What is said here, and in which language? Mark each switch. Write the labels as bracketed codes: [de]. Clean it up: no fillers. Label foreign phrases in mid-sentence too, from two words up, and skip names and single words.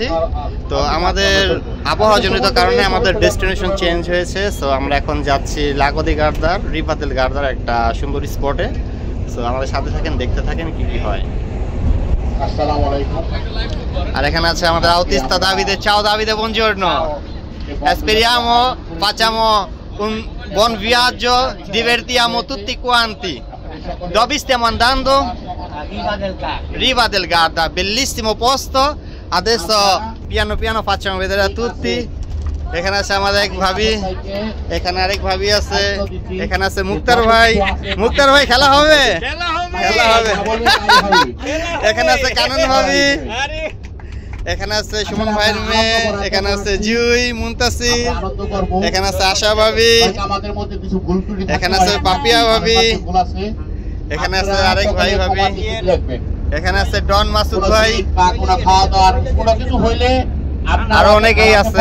[bn] তো আমাদের আবহাওয়া জনিত কারণে আমাদের ডেস্টিনেশন চেঞ্জ হয়েছে। সো আমরা এখন যাচ্ছি লাগো দি গার্দার, রিভা দেল গার্দার একটা সুন্দর স্পটে। সো আমাদের সাথে থাকেন, দেখতে থাকেন কি কি হয়। [ar] السلام عليكم. [bn] আর এখানে আছে আমাদের আউটিস্তা দাভিদে। [it] চাও দাভিদে, buongiorno. Speriamo facciamo un buon viaggio, divertiamo tutti quanti. Dove stiamo andando? Riva del Garda, bellissimo posto. Adesso piano piano facciamo vedere a tutti. [bn] এখানে আছে আমাদের এক ভাবি, এখানে আরেক ভাবি আছে, এখানে আছে মুক্তার ভাই। মুক্তার ভাই খেলা হবে, খেলা হবে। এখানে আছে কানন ভাবি, এখানে আছে সুমন ভাইয়ের মেয়ে, এখানে আছে জুই, মুনতাসির, এখানে আছে আশা ভাবি, এখানে আছে পাপিয়া ভাবি, এখানে আছে আরেক ভাই ভাবি, এখানে আছে ডন মাসুদ ভাই, আরো অনেকেই আছে।